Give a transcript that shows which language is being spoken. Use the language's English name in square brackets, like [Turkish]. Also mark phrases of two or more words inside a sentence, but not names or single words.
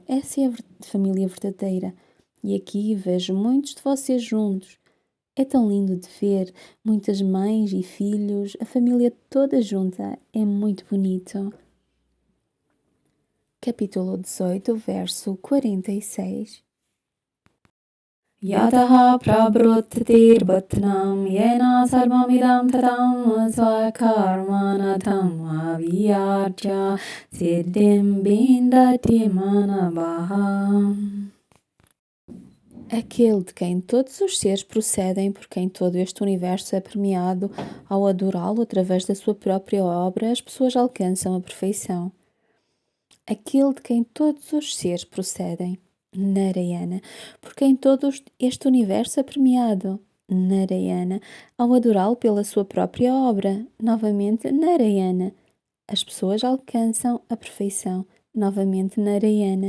[Portuguese] Essa é a família verdadeira. E aqui vejo muitos de vocês juntos. É tão lindo de ver muitas mães e filhos, a família toda junta. É muito bonito. Capítulo 18, verso 46. [Sanskrit] यतः प्रवृत्तिर्भूतानां येन सर्वमिदं ततम् स्वकर्मणा तम् अभ्यर्च्य सिद्धिं विन्दति मानवः. [Portuguese] Aquele de quem todos os seres procedem, por quem todo este universo é permeado, ao adorá-lo através da sua própria obra, as pessoas alcançam a perfeição. Aquele de quem todos os seres procedem, Narayana, por quem todo este universo é permeado, Narayana, ao adorá-lo pela sua própria obra, novamente Narayana, as pessoas alcançam a perfeição, novamente Narayana.